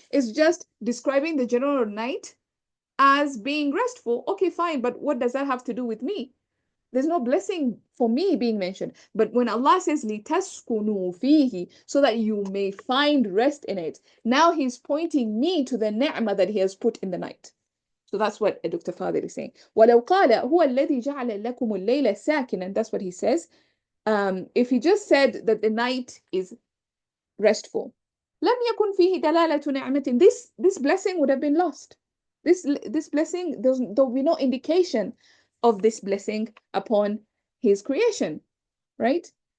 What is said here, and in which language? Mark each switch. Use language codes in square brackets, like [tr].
[en] It's just describing the general night as being restful. Okay, fine, but what does that have to do with me? There's no blessing for me being mentioned. But when Allah says [ar] لِتَسْكُنُوا فِيهِ, [en] so that you may find rest in it, now he's pointing me to the ni'mah that he has put in the night. So that's what Dr. Fadil is saying. [ar] وَلَوْ قَالَ هُوَ الَّذِي جَعَلَ لَكُمُ اللَّيْلَ سَاكِنًا, [en] that's what he says. If he just said that the night is restful, [ar] لَمْ يَكُنْ فِيهِ دَلَالَةُ نِعْمَةٍ, [en] this blessing would have been lost. This blessing, there'll be no indication of this blessing upon his creation, right?